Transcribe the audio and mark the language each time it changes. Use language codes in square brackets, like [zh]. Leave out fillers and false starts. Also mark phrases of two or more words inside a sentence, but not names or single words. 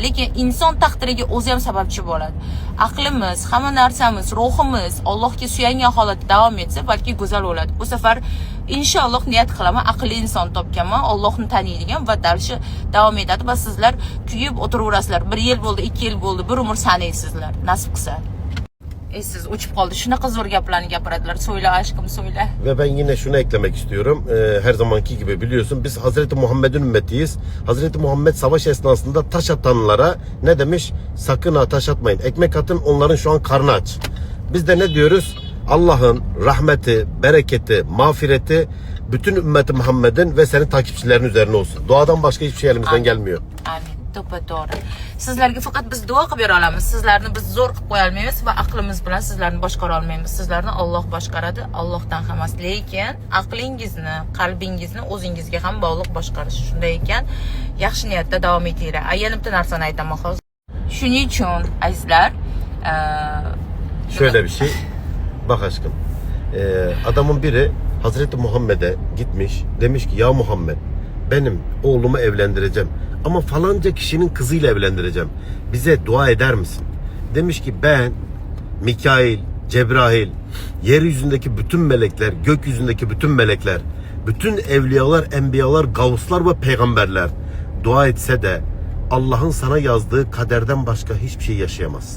[uz] Lekin inson taqdiriga o'zi ham sababchi bo'ladi. Aqlimiz, hamma narsamiz, ruhimiz Allohga suyangan holatda davom etsa, balki go'zal bo'ladi. Bu safar inshaalloh niyat qilaman, aqlli inson topganman, Allohni taniydigan va darshi davom etadi va sizlar kuyib o'tiraverasizlar. 1 yil bo'ldi, 2 yil bo'ldi, bir umr sanaysizlar. Nasib qilsa. Siz uçup qoldi. Shunaqa zo'r gaplarni gapiradilar. [tr] So'yla aşkım, so'yla. Ve ben yine şunu eklemek istiyorum. Her zamanki gibi biliyorsun biz Hazreti Muhammed'in ümmetiyiz. Hazreti Muhammed savaş esnasında taş atanlara ne demiş? Sakın ha taş atmayın. Ekmek atın, onların şu an karnı aç. Biz de ne diyoruz? Allah'ın rahmeti, bereketi, mağfireti bütün ümmeti Muhammed'in ve senin takipçilerin üzerine olsun. Duadan başka hiçbir şey elimizden gelmiyor. Amin. [uz] To'g'ri. Sizlarga faqat biz duo qilib bera olamiz. Sizlarni biz zo'r qilib qo'ya olmaymiz va aqlimiz bilan sizlarni boshqara olmaymiz. Sizlarni Alloh boshqaradi, Allohdan ham emas. Lekin aqlingizni, qalbingizni o'zingizga ham bog'liq boshqarish. Shunday ekan, yaxshi niyatda davom etinglar. Yana bitta narsani aytaman hozir. Shuning uchun azizlar, [tr] şöyle bir şey. Bak aşkım. Adamın biri Hazreti Muhammed'e gitmiş. Demiş ki ya Muhammed, benim oğlumu evlendireceğim. Ama falanca kişinin kızıyla evlendireceğim. Bize dua eder misin? Demiş ki ben, Mikail, Cebrail, yeryüzündeki bütün melekler, gökyüzündeki bütün melekler, bütün evliyalar, enbiyalar, gavuslar ve peygamberler dua etse de Allah'ın sana yazdığı kaderden başka hiçbir şey yaşayamazsın.